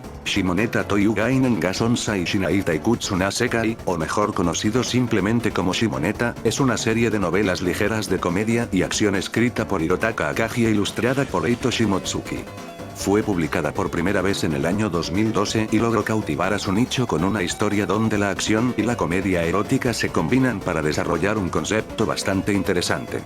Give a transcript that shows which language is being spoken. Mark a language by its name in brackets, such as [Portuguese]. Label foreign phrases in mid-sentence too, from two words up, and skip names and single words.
[Spanish] Shimoneta Toyugainen ga Sonsai Shinai Taikutsu na Sekai, o mejor conocido simplemente como Shimoneta, es una serie de novelas ligeras de comedia y acción escrita por Hirotaka Akagi e ilustrada por Eito Shimotsuki. Fue publicada por primera vez en el año 2012 y logró cautivar a su nicho con una historia donde la acción y la comedia erótica se combinan para desarrollar un concepto bastante interesante.